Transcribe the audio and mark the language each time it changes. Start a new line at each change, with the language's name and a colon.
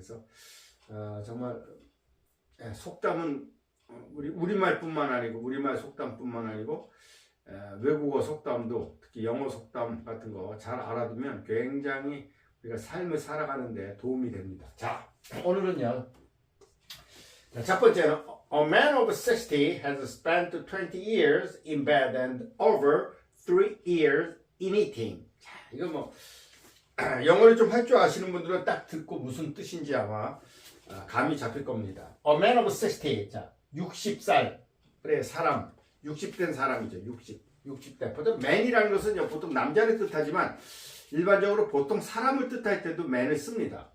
Korean: 그래서 정말 속담은 우리말뿐만 아니고 우리말 속담뿐만 아니고 외국어 속담도 특히 영어 속담 같은 거 잘 알아두면 굉장히 우리가 삶을 살아가는데 도움이 됩니다. 자, 오늘은요. 자, 첫 번째는
English: A man of 60 has spent 20 years in bed and over 3 years in eating.
Korean: 자, 이거 뭐 영어를 좀 할 줄 아시는 분들은 딱 듣고 무슨 뜻인지 아마 감이 잡힐 겁니다.
English: A man of 60.
Korean: 자, 60살의 사람, 60된 사람이죠. 60대. 보통 man이라는 것은 보통 남자를 뜻하지만 일반적으로 보통 사람을 뜻할 때도 man을 씁니다.